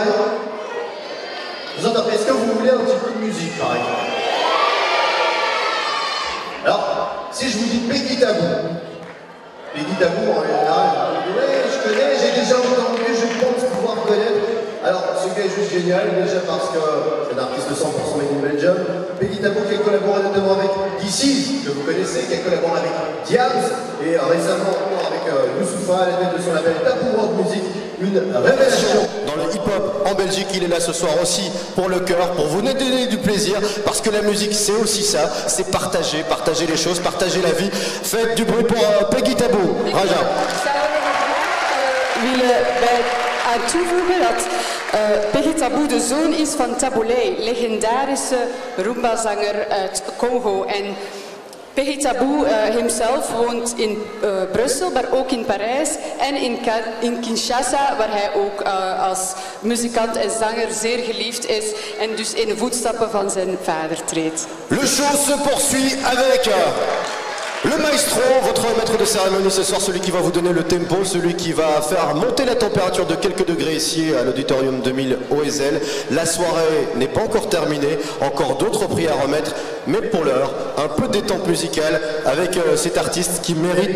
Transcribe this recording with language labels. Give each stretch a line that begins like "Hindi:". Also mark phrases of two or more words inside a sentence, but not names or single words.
French: Est-ce que vous voulez un petit peu de musique par exemple? Alors, si je vous dis Peggy Tabou en général, ouais, je connais, j'ai déjà entendu, je pense pouvoir connaître. Alors, ce gars est juste génial, déjà parce que c'est un artiste 100%
English: made in Belgium.
French: Peggy Tabou qui a collaboré notamment avec DC's, que vous connaissez, qui a collaboré avec Diams, et récemment avec Youssoufa, à la tête de son label Tabou World Music, une révélation. Dans le hip-hop en Belgique, il est là ce soir aussi pour le cœur, pour vous donner du plaisir, parce que la musique c'est aussi ça, c'est partager les choses, partager la vie. Faites du bruit pour Peggy Tabou. Raja.
Dutch: Toevoegen dat Peggy Tabou de zoon is van Taboulé, legendarische rumba-zanger uit Congo. En Peggy Tabou himself woont in Brussel, maar ook in Parijs en in Kinshasa, waar hij ook als muzikant en zanger zeer geliefd is en dus in de voetstappen van zijn vader treedt.
French: Le show se poursuit avec le maestro, votre maître de cérémonie ce soir, celui qui va vous donner le tempo, celui qui va faire monter la température de quelques degrés ici à l'Auditorium 2000 OSL. La soirée n'est pas encore terminée, encore d'autres prix à remettre, mais pour l'heure, un peu de détente musicale avec cet artiste qui mérite...